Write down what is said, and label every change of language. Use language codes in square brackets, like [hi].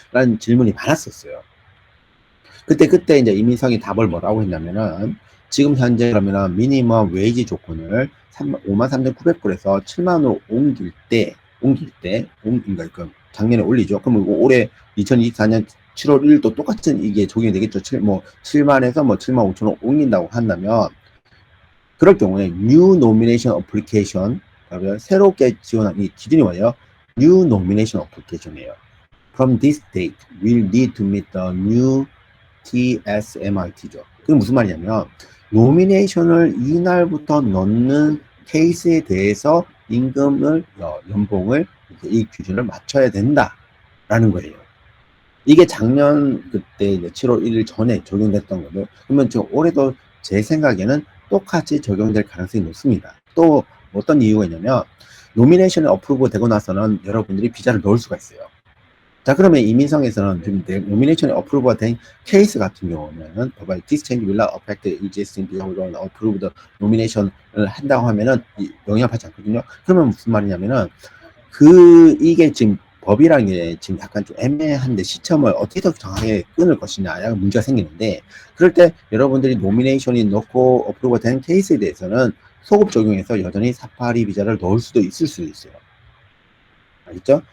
[ko] 라는 질문이 많았었어요. 그때 이제 이민성이 답을 뭐라고 했냐면은, 지금 현재 그러면은 미니멈 웨이지 조건을 53,900불에서 7만으로 그러니까 그 작년에 올리죠. 그러면 올해 2024년 7월 1일도 똑같은 이게 적용이 되겠죠. 7만에서 뭐 7만 5천원 옮긴다고 한다면, 그럴 경우에 [en] New Nomination Application, [ko] 그러면 새롭게 지원한 이 기준이 뭐예요? [en] New Nomination Application이에요. From this date, will need to meet the new TSMIT죠. [ko] 그게 무슨 말이냐면, 노미네이션을 이날부터 넣는 케이스에 대해서 임금을, 연봉을 이 기준을 맞춰야 된다라는 거예요. 이게 작년 그때 이제 7월 1일 전에 적용됐던 거죠. 그러면 올해도 제 생각에는 똑같이 적용될 가능성이 높습니다. 또 어떤 이유가 있냐면, 노미네이션이 어프로브 되고 나서는 여러분들이 비자를 넣을 수가 있어요. 자, 그러면 이민성에서는 지금 노미네이션이 어프로브가 된 케이스 같은 경우는 봐봐요. [en] This change will not affect the existing visa holder approved nomination [ko] 을 한다고 하면은 영향받지 않거든요. 그러면 무슨 말이냐면은, 이게 지금 법이라는 게 지금 약간 좀 애매한데 시점을 어떻게 더 정확하게 끊을 것이냐 문제가 생기는데, 그럴 때 여러분들이 노미네이션이 넣고 어프로브가 된 케이스에 대해서는 소급 적용해서 여전히 사파리 비자를 넣을 수도 있을 수도 있어요. 알겠죠?